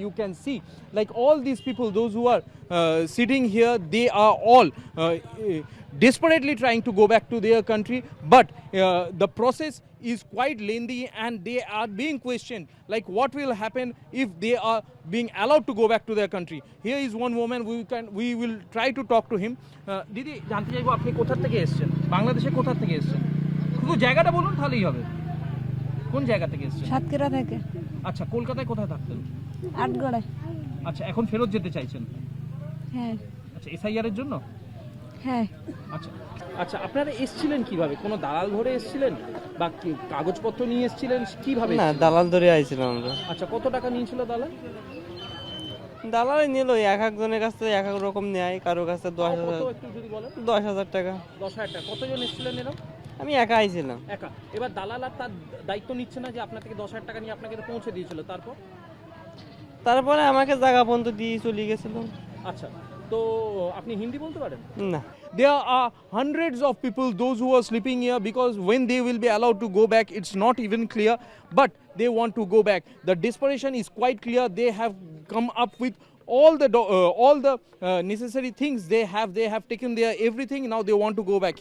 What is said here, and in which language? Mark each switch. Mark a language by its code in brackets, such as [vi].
[en] You can see, like all these people, those who are sitting here, they are all desperately trying to go back to their country, but the process is quite lengthy and they are being questioned, like what will happen if they are being allowed to go back to their country. Here is one woman, we will try to talk to him. [bn] দিদি জানতে চাইবো আপনি কোথা থেকে এসেছেন, বাংলাদেশে কোথা থেকে এসেছেন, শুধু জায়গাটা বলুন তাহলেই হবে। কোন জায়গা থেকে এসেছেন? সাতক্ষীরা থেকে। আচ্ছা, কলকাতায় কোথায় থাকতেন? আটগড়ায়। আচ্ছা, এখন ফেরত যেতে চাইছেন? হ্যাঁ। আচ্ছা, এসআইআর এর জন্য? হ্যাঁ। আচ্ছা আচ্ছা, আপনারা এসেছিলেন কিভাবে? কোনো দালাল ধরে এসেছিলেন বা কাগজপত্র নিয়ে এসেছিলেন কিভাবে? না, দালাল ধরে আইছিলাম আমরা। আচ্ছা, কত টাকা নিয়েছিল দালাল? দালাল নিল এক একজনের কাছ থেকে এক এক রকম নেয়, কারোর কাছে 10,000। একটু যদি বলেন। 10,000 টাকা। 10,000 টাকা। কতজন এসেছিলেন এরকম? আমি একা আইছিলাম। একা। এবার দালাল আর তার দায়িত্ব নিচ্ছে না যে আপনার থেকে 10,000 টাকা নিয়ে আপনাকে পৌঁছে দিয়েছিল, তারপরে আমাকে জায়গা পর্যন্ত দিয়ে চলে গেছিল। আচ্ছা, তো আপনি হিন্দি বলতে পারেন? না। [en] There are hundreds of people, those who are sleeping here, because when they will be allowed to go back, it's not even clear, but they want to go back. The desperation is quite clear. They have come up with all the necessary things they have taken their everything. Now they want to go back.